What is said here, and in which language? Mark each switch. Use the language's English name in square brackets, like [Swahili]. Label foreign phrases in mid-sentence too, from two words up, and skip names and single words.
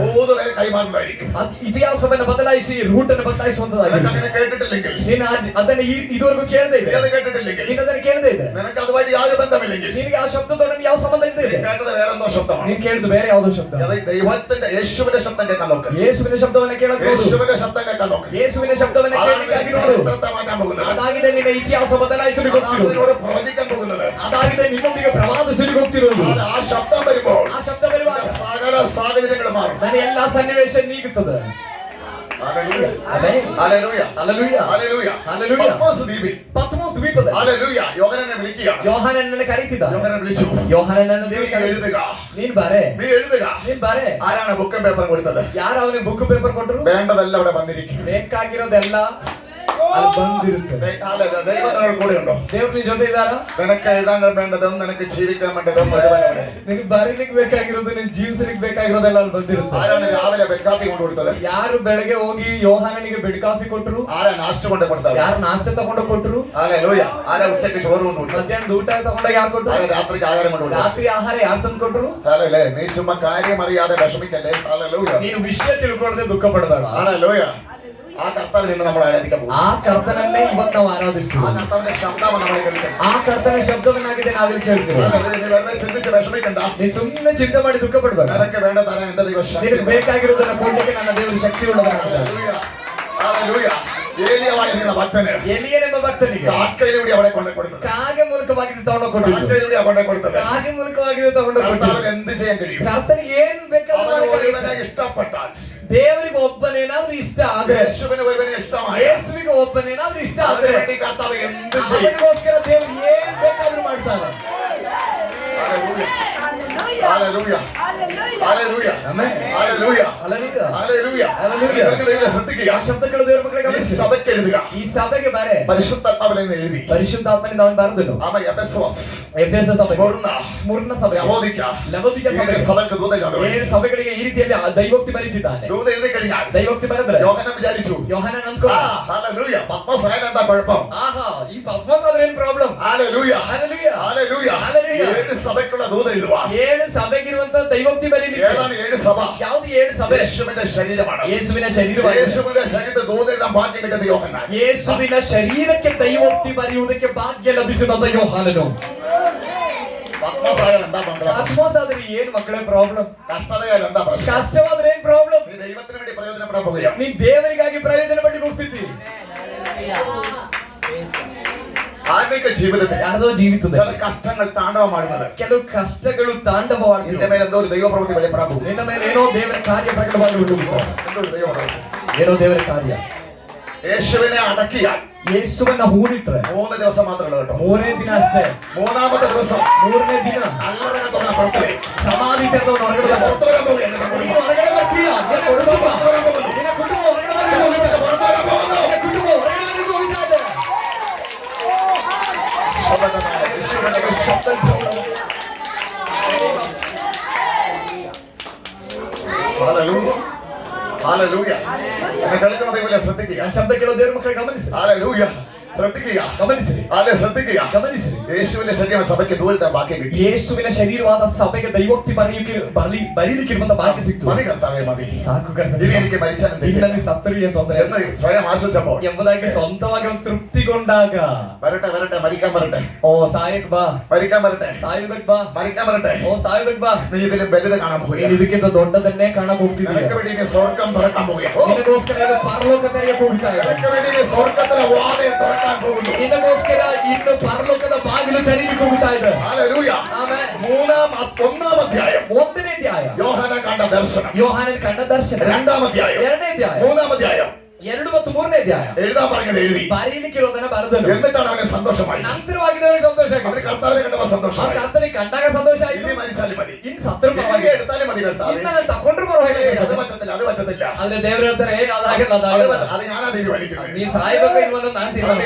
[Malayalam] 3 പേര് കൈമാറുന്നതായിരിക്കും. [Kannada] ಇತಿಹಾಸವನ್ನು ಬದಲಾಯಿಸಿ ರೂಟನ್ನು ಬದಲಾಯಿಸುವಂತದ್ದಾಗಿರುತ್ತದೆ. [Malayalam] അങ്ങനെ കേട്ടിട്ടില്ലെങ്കിൽ, [Kannada] ನೀನು ಅದನ್ನ ಇದುವರೆಗೂ ಕೇಳದೇ ಇದೆ, [Malayalam] അത് കേട്ടിട്ടില്ലെങ്കിൽ, [Kannada] ನೀನು ಅದನ್ನು ಕೇಳದೇ ಇದೆ, [Malayalam] നിനക്ക് അതുമായിട്ട് യാതൊരു ബന്ധമില്ലെങ്കിൽ, [Kannada] ನಿನಗೆ ಆ ಶಬ್ದದೊಡನೆ ಯಾವ ಸಂಬಂಧ ಇದೆ? [Malayalam] കേട്ടത് വേറെന്തോ ശബ്ദമാണ്. [Kannada] ನೀನು ಕೇಳಿದ್ದು ಬೇರೆ ಯಾವುದೋ ಶಬ್ದ. [Malayalam] അത് ദൈവത്തിന്റെ യേശുവിന്റെ ശബ്ദം കേൾക്കാൻ നോക്ക്. [Kannada] ಯೇಸುವಿನ ಶಬ್ದವನ್ನು ಕೇಳಕ್ಕೆ ನೋಡು. [Malayalam] യേശുവിന്റെ ശബ്ദം കേൾക്കാൻ നോക്ക്. [Kannada] ಯೇಸುವಿನ ಶಬ್ದವನ್ನು ಕೇಳಲಿಕ್ಕಾಗಿ ನೋಡು. [Malayalam] ചരിത്രത്തെ മാറ്റാൻ പോകുന്നത്, [Kannada] ಅದಾಗಿದೆ ನಿನ್ನ ಇತಿಹಾಸ ಬದಲಾಯಿಸಲು ಹೋಗ್ತಿರೋದು, [Malayalam] നിന്നോട് പ്രവചിക്കാൻ പോകുന്നത്, [Kannada] ಅದಾಗಿದೆ ನಿನ್ನೊಂದಿಗೆ ಪ್ರವಾದಿಸಲು ಹೋಗ್ತಿರೋದು. [Malayalam] ആ ശബ്ദം വരുമ്പോൾ [Kannada] ಆ ಶಬ್ದ ಬರುವಾಗ [Malayalam] സകല സാഹചര്യങ്ങൾ മാറും. [Kannada] ನನ್ನ ಎಲ್ಲಾ ಸನ್ನಿವೇಶ ನೀಗುತ್ತದೆ. [Malayalam] ഹല്ലേലൂയ, [Kannada] ಆಮೆನ್, [Malayalam] ഹല്ലേലൂയ, [Kannada] ಹಲ್ಲೆಲೂಯಾ, [Malayalam] ഹല്ലേലൂയ. ഹല്ലേലൂയ. പത്മോസ് ദ്വീപിൽ, [Kannada] ಪತ್ಮೋಸ್ ದ್ವೀಪದಲ್ಲಿ [Malayalam] ഹല്ലേലൂയ, യോഹന്നാനെ വിളിക്കുകയാണ്. [Kannada] ಯೋಹಾನನನ್ನು ಕರೀತಿದ್ದ. [Malayalam] യോഹന്നാൻ വിളിച്ചു, [Kannada] ಯೋಹಾನನನ್ನು [Malayalam] നീ [Kannada] ದೇವರು ಕರೆದ. [Malayalam] എഴുതുക, [Kannada] ನೀನ್ ಬಾರೆ, [Malayalam] നീ എഴുതുക. [Kannada] ನೀನ್ ಬಾರೆ. [Malayalam] ആരാണ് ബുക്കും പേപ്പറും കൊടുത്തത്? [Kannada] ಯಾರು ಅವನಿಗೆ ಬುಕ್ ಪೇಪರ್ ಕೊಟ್ಟರು? [Malayalam] വേണ്ടതെല്ലാം അവിടെ വന്നിരിക്കും. [Kannada] ಬೇಕಾಗಿರೋದೆಲ್ಲ ಅಲ್ಲಿ ಬಂದಿರುತ್ತೆ. [Malayalam] ദൈവം നിങ്ങളുടെ കൂടെ ഉണ്ടോ? [Kannada] ದೇವ್ರು ನಿನ್ ಜೊತೆ ಇದ್ದಾರಾ? [Malayalam] നിനക്ക് എഴുതാൻ വേണ്ടതും നിനക്ക് ജീവിക്കാൻ വേണ്ടതും മുഴുവൻ അവിടെ. [Kannada] ನಿನಗೆ ಬರೀಲಿಕ್ಕೆ ಬೇಕಾಗಿರೋದು, ನಿನ್ ಜೀವಿಸಲಿಕ್ಕೆ ಬೇಕಾಗಿರೋದೆಲ್ಲ ಅಲ್ಲಿ ಬಂದಿರುತ್ತೆ. [Malayalam] ആരാണ് രാവിലെ ബെക്കാപ്പി കൊണ്ട് കൊടുത്തത്? [Kannada] ಯಾರು ಬೆಳಗ್ಗೆ ಹೋಗಿ ಯೋಹಾನನಿಗೆ ಬೆಡ್ ಕಾಫಿ ಕೊಟ್ಟರು? [Malayalam] ആരാ നാസ്റ്റ് കൊണ്ട് കൊടുത്തത്? [Kannada] ಯಾರು ನಾಷ್ಟ ತಗೊಂಡು ಕೊಟ್ಟರು? [Malayalam] ഹല്ലേലൂയ. ആരാ ഉച്ചയ്ക്ക് ചോറ് കൊണ്ട് കൊടുത്തത്? [Kannada] ಮಧ್ಯಾಹ್ನದ ಊಟ ತಗೊಂಡಾಗ ಯಾರು ಕೊಟ್ಟರು? [Malayalam] ആരാ രാത്രിക്ക് ആഹാരം കൊണ്ട് കൊടുത്തത്? [Kannada] ರಾತ್ರಿ ಆಹಾರ ಯಾರು ತಂದು ಕೊಟ್ಟರು? [Malayalam] ഹല്ലേലൂയ. നീ ചുമ്മാ കാര്യം അറിയാതെ വിഷമിക്കല്ലേ. ഹല്ലേലൂയ, [Kannada] ನೀನು ವಿಷಯ ತಿಳ್ಕೊಳ್ಳದೆ ದುಃಖ ಪಡಬೇಡ. [Malayalam] ഹല്ലേലൂയ. ആ കർത്താവിനെ ഇന്ന് നമ്മൾ ആരാധിക്കാൻ പോകും. [Kannada] ಆ ಕರ್ತನನ್ನೇ ಇವತ್ತು ನಾವು ಆರಾಧಿಸುವ. [Malayalam] ആ കർത്താവിന്റെ ശബ്ദമാണ് നമ്മൾ കേൾക്കുന്നത്. [Kannada] ಆ ಕರ್ತನ ಶಬ್ದವನ್ನಾಗಿದೆ ನಾವಿಲ್ಲಿ ಕೇಳ್ತೀವಿ. [Malayalam] ഹല്ലേലൂയ. നീ വെറുതെ ചിന്തിച്ച് വിഷമിക്കണ്ട. [Kannada] ನೀನು ಸುಮ್ಮನೆ ಚಿಂತೆ ಮಾಡಿ ದುಃಖ ಪಡಬೇಡ. [Malayalam] നിനക്ക് വേണ്ട തരാൻ എന്റെ ദൈവം ശക്തി. [Kannada] ನಿನಗೆ ಬೇಕಾಗಿರೋದನ್ನ ಕೊಡ್ಲಿಕ್ಕೆ ನನ್ನ ದೇವರು ಶಕ್ತಿ ಉಳ್ಳವನಾಗಿದ್ದಾನೆ. [Malayalam] ഹല്ലേലൂയ, ഹല്ലേലൂയ. ഏലിയാവായിരുന്ന ഭക്തന് [Kannada] ಎಲಿಯನೆಂಬ ಭಕ್ತನಿಗೆ [Malayalam] കാക്കയിലൂടെ അവിടെ കൊണ്ടു കൊടുത്തത്. [Kannada] ಕಾಗೆ ಮೂಲಕವಾಗಿ ತಗೊಂಡು ಕೊಟ್ಟಿದ್ದು. [Malayalam] കാക്കയിലൂടെ കൊണ്ടു കൊടുത്തത്. [Kannada] ಕಾಗೆ ಮೂಲಕವಾಗಿ ತಗೊಂಡು ಕೊಟ್ಟಿದ್ದು. [Malayalam] കർത്താവിന് എന്ത് ചെയ്യാൻ കഴിയും? [Kannada] ಕರ್ತನಿಗೆ ಏನು ಬೇಕಾದ್ರೂ [Malayalam] അവന് ഒരുവനെ [Kannada] ಮಾಡಕ್ಕಾಗುತ್ತೆ. [Malayalam] ഇഷ്ടപ്പെട്ടാൽ, [Kannada] ದೇವರಿಗೆ ಒಬ್ಬನೇನಾದ್ರೂ ಇಷ್ಟ ಆದ್ರೆ, [Malayalam] യേശുവിന് ഒരുവനെ ഇഷ്ടമായി, [Kannada] ಯೇಸುವಿಗೆ ಒಬ್ಬನೇನಾದ್ರೂ ಇಷ್ಟ ಆದ್ರೆ [Malayalam] അതിനുവേണ്ടി കർത്താവ് എന്ത് ചെയ്യും? [Kannada] ಅವನಿಗೋಸ್ಕರ ದೇವರು ಏನ್ ಬೇಕಾದ್ರೂ ಮಾಡ್ತಾನೆ. [Malayalam] ഹല്ലേലൂയ, ഹല്ലേലൂയ, [Kannada] ಆಮೆನ್. [Malayalam] ഹല്ലേലൂയ, [Kannada] ಹಲ್ಲೆಲೂಯಾ. [Malayalam] ഹല്ലേലൂയ. ഹല്ലേലൂയ. നിങ്ങൾക്ക് ദൈവത്തെ ശ്രദ്ധിക്കുക. [Kannada] ಆ ಶಬ್ದಗಳು ದೇವರ ಮಕ್ಕಳಿಗೆ [Malayalam] ഈ [Kannada] ಗಮನಿಸಿ. [Malayalam] സഭയ്ക്ക് എഴുതുക. [Kannada] ಈ ಸಭೆಗೆ ಬಾರೆ [Malayalam] പരിശുദ്ധാത്മാവിൽ നിന്ന് എഴുതി. [Kannada] ಪರಿಶುದ್ಧಾತ್ಮನಿಂದ ಅವನು ಬರೆದನು. [Malayalam] ആമേൻ. എഫെസോസ്, [Kannada] ಎಫೆಸ ಸಭೆ, [Malayalam] സ്മുർന്ന, [Kannada] ಸ್ಮುರ್ನ ಸಭೆ, [Malayalam] ലവോദിക്ക, [Kannada] ಲವೋದಿಕ ಸಭೆ, [Malayalam] ഏഴ് സഭയ്ക്ക് ദൂത എഴുതുക. [Kannada] 7 ಸಭೆಗಳಿಗೆ ಈ ರೀತಿಯಲ್ಲಿ ದೈವೋಕ್ತಿ ಬರೀತಿದ್ದಾನೆ. [Malayalam] ദൂത എഴുതി കഴിഞ്ഞാൽ [Kannada] ದೈವೋಕ್ತಿ ಬರೆದ್ರೆ [Malayalam] യോഹന്നാൻ വിചാരിച്ചു, [Kannada] ಯೋಹಾನನ ಅಂದ್ಕೊಂಡ, [Malayalam] ഹല്ലേലൂയ, പത്മോസ് ആയാൽ എന്താ കുഴപ്പം? [Kannada] ಆಹಾ ಈ ಪದ್ಮೋಸ್ ಆದ್ರೆ ಏನ್ ಪ್ರಾಬ್ಲಮ್? [Malayalam] ഹല്ലേലൂയ, ഹല്ലേലൂയ, ഹല്ലേലൂയ. ഹല്ലേലൂയ. 7 സഭയ്ക്കുള്ള ദൂത എഴുതുക. [Kannada] 7 ಸಭೆಗಿರುವಂತ ದೈವೋಕ್ತಿ ಬರೀಲಿಕ್ಕೆ. [Malayalam] ഏതാണ് 7 സഭ? [Kannada] ಯಾವುದು 7 ಸಭೆ? [Malayalam] യേശുവിന്റെ ശരീരമാണ്. [Kannada] ಯೇಸುವಿನ ಶರೀರವಾಗಿದೆ. [Malayalam] യേശുവിന്റെ ശരീരത്തെ ദൂത എഴുതാൻ ഭാഗ്യം കിട്ടിയത് യോഹന്നാൻ. [Kannada] ಯೇಸುವಿನ ಶರೀರಕ್ಕೆ ದೈವೋಕ್ತಿ ಬರೆಯುವುದಕ್ಕೆ ಭಾಗ್ಯ ಲಭಿಸಿದ ಯೋಹಾನನು. [Malayalam] പത്മോസ് ആയാൽ എന്താ മംഗളം? [Kannada] ಪದ್ಮೋಸ್ ಆದ್ರೆ ಏನ್ ಮಕ್ಕಳೇ ಪ್ರಾಬ್ಲಮ್? [Malayalam] കഷ്ടതയാൽ എന്താ പ്രശ്നം? [Kannada] ಕಷ್ಟವಾದ್ರೆ ಏನ್ ಪ್ರಾಬ್ಲಮ್? [Malayalam] നീ ദൈവത്തിന് വേണ്ടി പ്രയോജനപ്പെടാൻ പോകുകയാണ്. [Kannada] ನೀನ್ ದೇವರಿಗಾಗಿ ಪ್ರಯೋಜನ ಪಡಿ ಹೋಗ್ತಿದ್ದಿ. [Malayalam] ആത്മീക ജീവിതത്തിൽ [Kannada] ಯಾರ್ದೋ ಜೀವಿತದಲ್ಲಿ [Malayalam] ചില കഷ്ടങ്ങൾ താണ്ഡവമാടുന്നത് [Kannada] ಕೆಲವು ಕಷ್ಟಗಳು ತಾಂಡವವಾಡ್ತಿವೆ. [Malayalam] നിന്റെ മേലെ എന്തോ ഒരു ദൈവപ്രവൃത്തി വെളിപ്പെടാൻ പോകും. [Kannada] ನಿನ್ನ ಮೇಲೆ ಏನೋ ದೇವರ ಕಾರ್ಯ ಪ್ರಕಟವಾಗಿ ಹೊರಡುತ್ತೆ. [Malayalam] എന്തോ ഒരു ദൈവപ്രവൃത്തി. [Kannada] ಏನೋ ದೇವರ ಕಾರ್ಯ. [Malayalam] യേശുവിനെ അടക്കിയാൽ [Kannada] ಯೇಸುವನ್ನ ಹೂಣಿಟ್ರೆ [Malayalam] 3 ദിവസം മാത്രമേ ഉള്ളൂ കേട്ടോ. [Kannada] 3 ದಿನ ಅಷ್ಟೇ. [Malayalam] 3ാമത്തെ ദിവസം [Kannada] 3ನೇ ದಿನ [Malayalam] നല്ലറങ്ങത്തോടെ പുറത്തേ [Kannada] ಸಮಾಧಿ ತೆರೆದವನು ಹೊರಗಡೆ ಬರ್ತಾನೆ. [Malayalam] പുറത്തു വരാൻ പോകുകയാണ്. [Kannada] ನೀನು ಹೊರಗಡೆ ಬರ್ತೀಯ. ನಿನ್ನ ಕುಟುಂಬ ಹೊರಗಡೆ ಬರ್ಲಿಕ್ಕೆ ಹೋಗ್ತಾ ಇದೆ. ನಿನ್ನ ಕುಟುಂಬ ಹೊರಗಡೆ ಬರ್ಲಿಕ್ಕೆ ಹೋಗ್ತಾ ಇದೆ. [Malayalam] ഹല്ലേലൂയ, ഹല്ലേലൂയ. എന്നെ കേൾക്കുന്ന ദൈവമേ ശ്രദ്ധിക്കുക. [Kannada] ನಾನು ಶಬ್ದ ಕೇಳೋ ದೇವರ ಮಕ್ಕಳಿಗೆ ಗಮನಿಸಿ. [Malayalam] ഹല്ലേലൂയ, ശ്രദ്ധിക്കുക. [Kannada] ಗಮನಿಸಿರಿ, [Malayalam] ഹല്ലേലൂയ, ശ്രദ്ധിക്കുക. [Kannada] ಗಮನಿಸಿರಿ. [Malayalam] യേശുവിന്റെ ശരീരം സഭയ്ക്ക് ദൂരത്തെ ഭാഗ്യം കിട്ടി. [Kannada] ಯೇಸುವಿನ ಶರೀರವಾದ ಸಭೆಗೆ ದೈವೋಕ್ತಿ ಬರೀಲಿಕ್ಕಿರುವಂತ ಭಾಗ್ಯ ಸಿಕ್ತು. [Malayalam] മതി കർത്താവേ, മതി. [Kannada] ಸಾಕು ಕರ್ತನೆ, [Malayalam] ഇനി എനിക്ക് മരിച്ചാലും [Kannada] ನಿನ್ನಲ್ಲಿ ಸತ್ತರು ಏನು ತೊಂದರೆ [Malayalam] എന്ന് സ്വയം ആശ്വസിച്ചപ്പോൾ [Kannada] ಎಂಬುದಾಗಿ ಸ್ವಂತವಾಗಿ ಒಂದು ತೃಪ್ತಿಗೊಂಡಾಗ [Malayalam] വരട്ടെ, വരട്ടെ, മരിക്കാൻ വരട്ടെ, [Kannada] ಓ ಸಾಯಕ್ ಬಾ, [Malayalam] മരിക്കാൻ വരട്ടെ, [Kannada] ಸಾಯುವುದಕ್ ಬಾ, [Malayalam] മരിക്കാൻ വരട്ടെ. [Kannada] ಓ ಸಾಯುವುದಕ್ ಬಾ. [Malayalam] നീ ഇതിലും വലുത് കാണാൻ [Kannada] ನೀನು [Malayalam] പോവുകയാണ്. [Kannada] ಇದಕ್ಕಿಂತ ದೊಡ್ಡದನ್ನೇ ಕಾಣಕ್ ಹೋಗ್ತಿದ್ದೀಯ. [Malayalam] നിനക്ക് വേണ്ടി ഇനി സ്വർഗം തുറക്കാൻ പോവുകയാണ്. [Kannada] ನಿನಗೋಸ್ಕರ ಇದು ಪರಲೋಕ ತೆರೆಯಕ್ಕೆ ಹೋಗ್ತಾ ಇದೆ. [Malayalam] നിനക്ക് വേണ്ടി ഇനി സ്വർഗത്തിലെ വാതിൽ തുറക്കാൻ പോകുന്നു. [Kannada] ನಿನಗೋಸ್ಕರ ಇನ್ನು ಪರಲೋಕದ ಬಾಗಿಲು ತೆರೀಲಿಕ್ಕೆ ಹೋಗ್ತಾ ಇದೆ. [Malayalam] ഹല്ലേലൂയ. [Kannada] ಆಮೆನ್. [Malayalam] 1-ാം അധ്യായം [Kannada] 1ನೇ ಅಧ್ಯಾಯ [Malayalam] യോഹന്നാൻ കണ്ട ദർശനം. [Kannada] ಯೋಹಾನನ ಕಂಡ ದರ್ಶನ. [Malayalam] 2-ാം അധ്യായം [Kannada] 2ನೇ ಅಧ್ಯಾಯ [Malayalam] 3-ാം അധ്യായം [Kannada] 2 ಮತ್ತು 3ನೇ ಅಧ್ಯಾಯ [Malayalam] എഴുതാൻ പറഞ്ഞത് എഴുതി. [Kannada] ಬರೀಲಿಕ್ಕಿರೋದನ್ನ ಬರೆದನು. [Malayalam] എന്നിട്ടാണ് അവന് സന്തോഷമായി. [Kannada] ನಂತರವಾಗಿದ್ದವನಿಗೆ ಸಂತೋಷ [Malayalam] അവന് [Kannada] ಆಗಿದೆ. [Malayalam] കർത്താവിനെ കണ്ടപ്പോൾ [Kannada] ಆ [Malayalam] സന്തോഷമായി. [Kannada] ಕರ್ತನಿಗೆ ಕಂಡಾಗ ಸಂತೋಷ ಆಯ್ತು. [Malayalam] ഇനി മരിച്ചാലും മതി, [Kannada] ಇನ್ನು ಸತ್ರು [Malayalam] ഇനി [Kannada] ಪರವಾಗಿಲ್ಲ, [Malayalam] എടുത്താലും മതി കർത്താവേ. [Kannada] ಇನ್ನು ನಾನು ತಕೊಂಡ್ರು ಪರವಾಗಿಲ್ಲ. [Malayalam] അത് പറ്റത്തില്ല, അത് പറ്റത്തില്ല, [Kannada] ಆದ್ರೆ ದೇವರು ಹೇಳ್ತಾರೆ ಅದಾಗಲ್ಲ, [Malayalam] അത് [Kannada] ಅದಾಗಲ್ಲ. [Malayalam] പറ്റ- അത് ഞാനാ തീരുമാനിക്കുന്നത്. [Kannada] ನೀನ್ ಸಾಯ್ಬೇಕು ಇಲ್ವನ್ನ ನಾನು ತೀರ್ಮಾನ ಮಾಡೋದು.